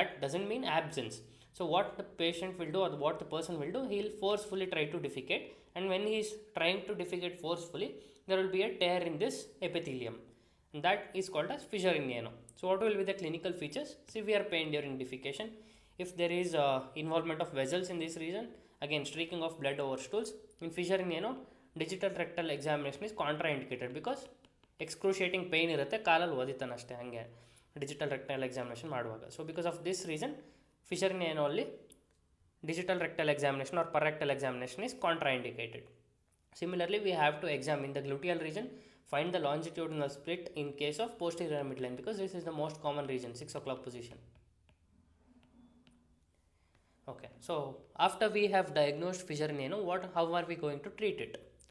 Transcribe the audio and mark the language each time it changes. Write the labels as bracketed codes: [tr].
[en] That doesn't mean absence. So what the patient will do, or what the person will do, he will forcefully try to defecate, and when he is trying to defecate forcefully there will be a tear in this epithelium, and that is called as fissure in ano. So what will be the clinical features? Severe pain during defecation. If there is involvement of vessels in this region, again streaking of blood over stools. In fissure in ano, digital rectal examination is contraindicated because excruciating pain [kn] ಇರುತ್ತೆ, ಕಾಲಲ್ಲಿ ಓದಿತಾನೆ ಅಷ್ಟೇ ಹಾಗೆ [en] digital rectal examination [kn] ಮಾಡುವಾಗ. [en] so because of this reason fissure in ಏನೋ [kn] ಅಲ್ಲಿ [en] digital rectal examination or parrectal examination is contraindicated. Similarly, we have to examine the gluteal region, find the longitudinal split in case of posterior midline, because this is the most common region, 6 o'clock position. Okay, so after we have diagnosed fissure in ano, how are we going to treat it?